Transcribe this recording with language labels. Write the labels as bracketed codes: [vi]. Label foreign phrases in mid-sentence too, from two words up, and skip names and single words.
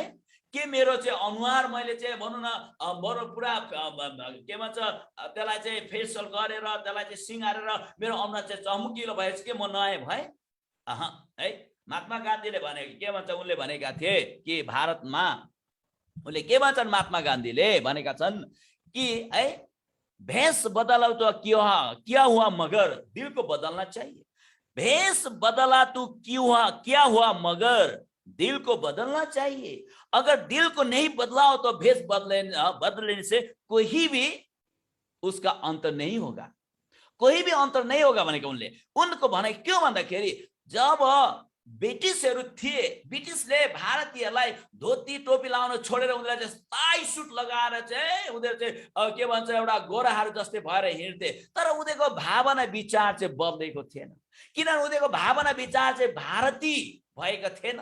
[ne] के मेरो चाहिँ अनुहार मैले चाहिँ भनौँ न बरु पुरा के भन्छ त्यसलाई चाहिँ फेसियल गरेर त्यसलाई चाहिँ सिँगारेर मेरो अनुहार चाहिँ चमकिलो भएछ कि म नयाँ भएँ? है। महात्मा गान्धीले भनेको के भन्छ, उनले भनेका थिए कि भारतमा उनले के भन्छन्, महात्मा गान्धीले भनेका छन् कि है [hi] भेष बदला तो क्या हुआ मगर दिल को बदलना चाहिए। भेष बदला तो क्या हुआ मगर दिल को बदलना चाहिए। अगर दिल को नहीं बदलाओ तो भेष बदलने से कोई भी उसका अंतर नहीं होगा, [ne] कोई भी अंतर नहीं होगा भनेको उनको भनाइ क्यों भन्दाखेरि जब ब्रिटिसहरू थिए, ब्रिटिसले भारतीयहरूलाई धोती टोपी लाउन छोडेर उनीहरूले चाहिँ [en] tie suit [ne] लगाएर चाहिँ उनीहरू चाहिँ के भन्छ एउटा गोराहरू जस्तै भएर हिँड्थे। तर उनीहरूको भावना विचार चाहिँ बदलेको थिएन, किनभने उनीहरूको भावना विचार चाहिँ भारतीय भएका थिएन।